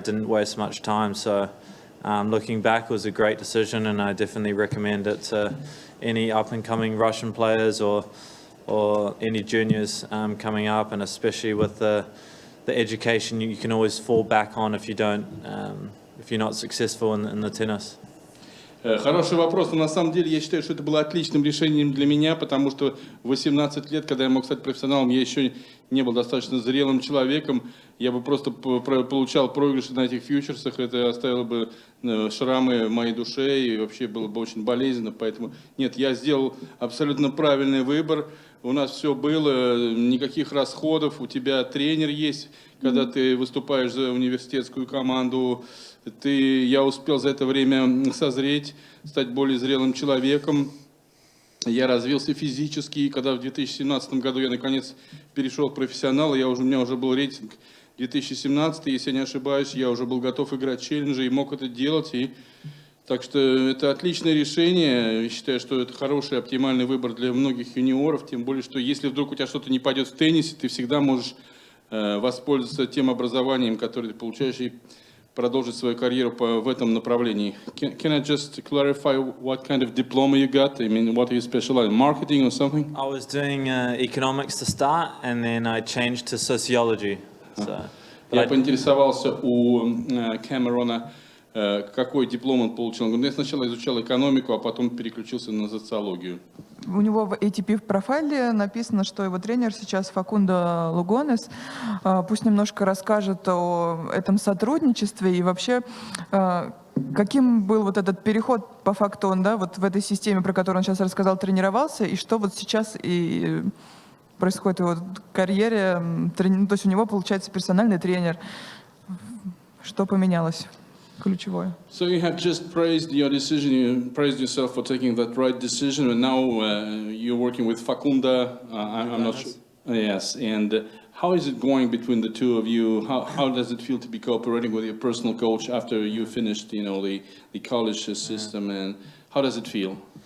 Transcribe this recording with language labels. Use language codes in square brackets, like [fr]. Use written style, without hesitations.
[en] I didn't waste much time. So looking back, it was a great decision, and I definitely recommend it to any up-and-coming Russian players or any juniors coming up, and especially with the education you can always fall back on if you're not successful in the tennis. [ru] Хороший вопрос, но на самом деле я считаю, что это было отличным решением для меня, потому что в 18 лет, когда я мог стать профессионалом, я еще не был достаточно зрелым человеком, я бы просто получал проигрыши на этих фьючерсах, это оставило бы шрамы в моей душе и вообще было бы очень болезненно, поэтому нет, я сделал абсолютно правильный выбор, у нас все было, никаких расходов, у тебя тренер есть, когда ты выступаешь за университетскую команду, я успел за это время созреть, стать более зрелым человеком. Я развился физически, и когда в 2017 году я наконец перешел в профессионал, у меня уже был рейтинг 2017, если я не ошибаюсь, я уже был готов играть челленджи и мог это делать. И Так что это отличное решение. Я считаю, что это хороший, оптимальный выбор для многих юниоров. Тем более, что если вдруг у тебя что-то не пойдет в теннисе, ты всегда можешь воспользоваться тем образованием, которое ты получаешь, и продолжить свою карьеру в этом направлении. [en] Can I just clarify what kind of diploma you got? I mean, what are you specialized in? Marketing or something? I was doing economics to start, and then I changed to sociology. So, [ru] Я поинтересовался у Кэмерона, какой диплом он получил. Он говорит, я сначала изучал экономику, а потом переключился на социологию. У него в ATP в профайле написано, что его тренер сейчас Факундо Лугонес. Пусть немножко расскажет о этом сотрудничестве и вообще, каким был вот этот переход по факту он, да, вот в этой системе, про которую он сейчас рассказал, тренировался, и что вот сейчас и происходит в его карьере. То есть у него получается персональный тренер. Что поменялось? Ключевое. [en] So you have just praised your decision, you praised yourself for taking that right decision, and now you're working with Facunda. I'm not sure. Yes, and how is it going between the two of you? How does it feel to be cooperating with your personal coach after you finished, the college system, and how does it feel?